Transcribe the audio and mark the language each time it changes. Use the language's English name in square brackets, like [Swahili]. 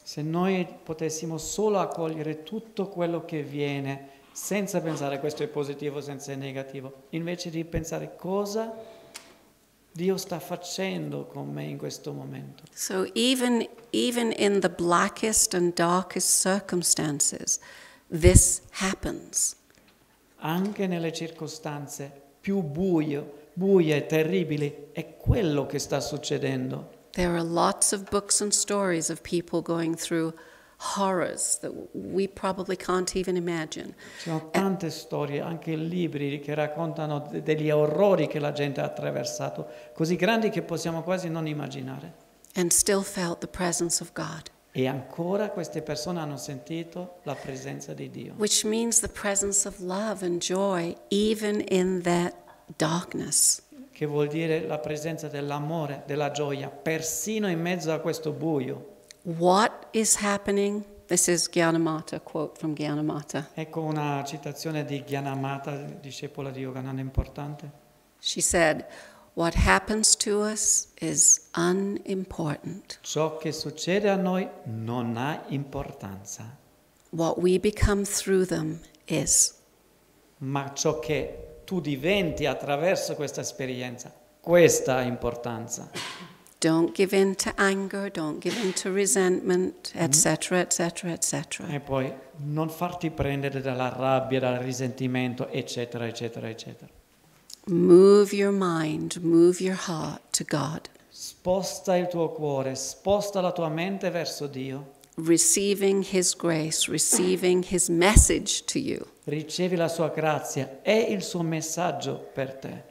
[Italian] Se noi potessimo solo accogliere tutto quello che viene senza pensare questo è positivo, senza è negativo, invece di pensare cosa Dio sta facendo con me in questo momento. [English] So even in the blackest and darkest circumstances, this happens. [Italian] Anche nelle circostanze più buie e terribili, è quello che sta succedendo. [English] There are lots of books and stories of people going through horrors that we probably can't even imagine. [Italian] Ci sono tante storie, anche libri che raccontano degli orrori che la gente ha attraversato, così grandi che possiamo quasi non immaginare. [English] And still felt the presence of God. [Italian] E ancora queste persone hanno sentito la presenza di Dio. [English] Which means the presence of love and joy even in that darkness. [Italian] che vuol dire la presenza dell'amore, della gioia, persino in mezzo a questo buio. [English] What is happening? This is Gyanamata, quote from Gyanamata. [Italian] Ecco una citazione di Gyanamata, discepola di Yogananda importante. [English] She said, what happens to us is unimportant. [Italian] Ciò che succede a noi non ha importanza, [English] What we become through them is. [Italian] ma ciò che tu diventi attraverso questa esperienza, questa ha importanza. [English] Don't give in to anger, don't give in to resentment, etc., etc., etc. [Italian] E poi non farti prendere dalla rabbia, dal risentimento, eccetera, eccetera, eccetera. [English] Move your mind, move your heart to God. [Italian] Sposta il tuo cuore, sposta la tua mente verso Dio. [English] Receiving His grace, receiving His message to you, [Italian] Ricevi la sua grazia e il suo messaggio per te.